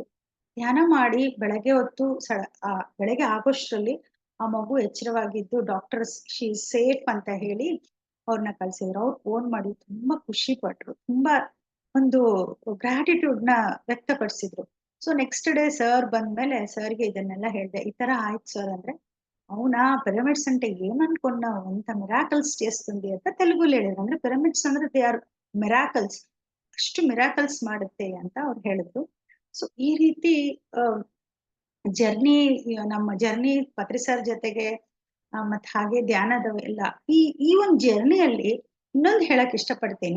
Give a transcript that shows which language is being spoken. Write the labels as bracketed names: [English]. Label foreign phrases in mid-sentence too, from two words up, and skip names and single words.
[Kannada] ಧ್ಯಾನ ಮಾಡಿ ಬೆಳಗ್ಗೆ ಹೊತ್ತು ಬೆಳಗ್ಗೆ ಆಗೋಷ್ಟ್ರಲ್ಲಿ ಆ ಮಗು ಎಚ್ಚರವಾಗಿದ್ದು [English] doctors she safe [Kannada] ಅಂತ ಹೇಳಿ ಅವ್ರನ್ನ ಕಳ್ಸಿದ್ರು. ಅವ್ರು ಫೋನ್ ಮಾಡಿ ತುಂಬಾ ಖುಷಿ ಪಟ್ರು, ತುಂಬಾ ಒಂದು ಗ್ರಾಟಿಟ್ಯೂಡ್ ನ ವ್ಯಕ್ತಪಡಿಸಿದ್ರು. [English] so next day sir [Kannada] ಬಂದ್ಮೇಲೆ ಸರ್ಗೆ ಇದನ್ನೆಲ್ಲ ಹೇಳ್ದೆ, ಈ ತರ ಆಯ್ತು ಸರ್ ಅಂದ್ರೆ, [Telugu] అవునా ಪಿರಮಿಡ್ಸ್ అంటే ఏమనుకున్నావు ఇంత మిరాకల్స్ చేస్తుంది [Kannada] ಅಂತ ತೆಲುಗುಲಿ ಹೇಳಿದ್ರು. ಅಂದ್ರೆ ಪಿರಮಿಡ್ಸ್ ಅಂದ್ರೆ [English] they are miracles, [Kannada] ಅಷ್ಟು ಮಿರಾಕಲ್ಸ್ ಮಾಡುತ್ತೆ ಅಂತ ಅವ್ರು ಹೇಳಿದ್ರು. ಸೊ ಈ ರೀತಿ ಜರ್ನಿ, ನಮ್ಮ ಜರ್ನಿ ಪತ್ರಿ ಸರ್ ಜೊತೆಗೆ ಮತ್ ಹಾಗೆ ಧ್ಯಾನದ ಎಲ್ಲ ಈ ಒಂದು ಜರ್ನಿಯಲ್ಲಿ ಇನ್ನೊಂದು ಹೇಳಕ್ ಇಷ್ಟಪಡ್ತೀನಿ.